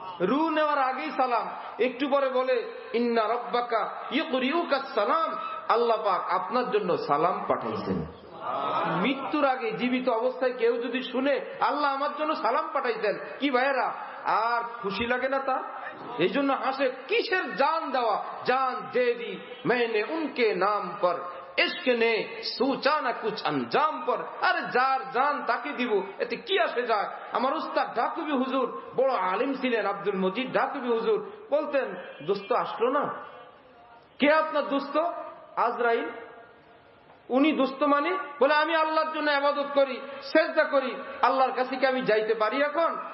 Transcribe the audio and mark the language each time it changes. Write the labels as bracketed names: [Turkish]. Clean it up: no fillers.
[Bangla] রু নেওয়ার আগেই সালাম, একটু পরে বলে [Arabic] ইন্না রাব্বাকা ইউকরিউকা সালাম, [Bangla] আল্লাহ পাক আপনার জন্য সালাম পাঠাইছেন। মৃত্যুর আগে জীবিত অবস্থায় কেউ যদি শুনে আল্লাহ আমার জন্য সালাম পাঠাইছেন, কি ভাইয়েরা আর খুশি লাগে না তা? এই জন্য হাসে, কিসের জান দেওয়া, [Hindi] জান দে দি मैंने उनके नाम पर, इश्क ने सोचा ना कुछ अंजाम पर। [Bangla] আরে যার জান তাকে দিব, এতে কি আসে যায়? আমার উস্তাদ ঢাকুবি হুজুর বড় আলিম ছিলেন, আব্দুল মজিদ ঢাকুবি হুজুর বলতেন, দোস্ত আসলো না। কে আপনার দোস্ত? আজরাইল। উনি দোস্ত মানে? বলে আমি আল্লাহর জন্য ইবাদত করি, সেজদা করি, আল্লাহর কাছে কি আমি যাইতে পারি এখন?